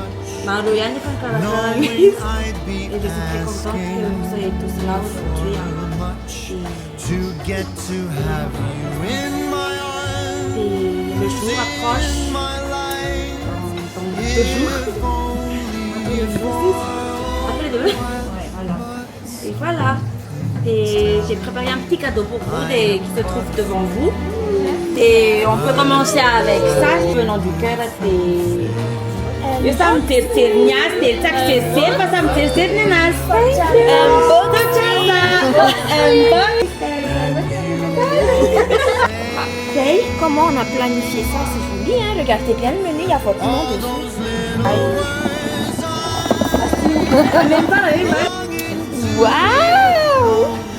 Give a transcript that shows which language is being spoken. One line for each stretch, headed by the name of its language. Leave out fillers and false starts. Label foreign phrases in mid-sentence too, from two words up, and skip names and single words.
English: Knowing I'd be asking for much to get to have you in my arms, in my life, if only for
French: Et voilà. Et j'ai préparé un petit cadeau pour vous qui se trouve devant vous. Et on peut commencer avec ça, venant du cœur. Eu sam tercer nias, tercer passam tercer nenas. Bodo Ok, comment on a planifié ça? C'est joli, hein? Regardez bien le menu, il y a forcément dessus. Même pas, waouh!